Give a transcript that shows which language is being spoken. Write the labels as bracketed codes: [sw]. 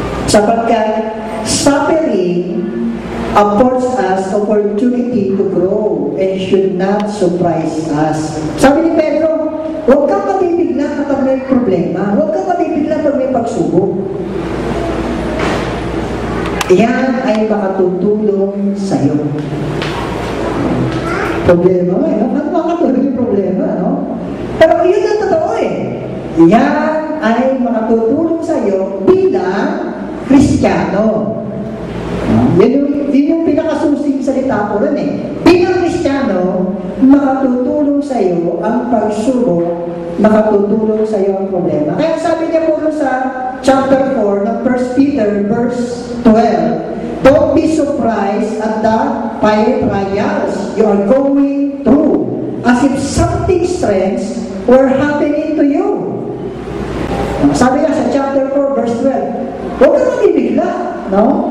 [tl] Sapagkat [en] suffering affords us opportunity to grow and should not surprise us. [tl] Sabi ni Pedro, huwag kang mabibigla kapag may problema. Huwag kang mabibigla kapag may pagsubok. Yan ay makatutulong sa iyo. Problema nga, no? Ano makatulong yung problema, no? Pero yun ang totoo eh. Yan ay makatutulong sa iyo bilang Kristiyano. Yun yung pinakasusing salita ko rin eh. Bilang Kristiyano, makatutulong sa iyo ang pagsubok, makatutulong sa iyo ang problema. Kaya sabi niya po sa chapter 4 ng 1 Peter verse 12, [en] don't be surprised at the fiery trials you are going through, as if something strange were happening to you. [tl] Sabi nga sa chapter 4 verse 12, huwag kang mabibigla, no?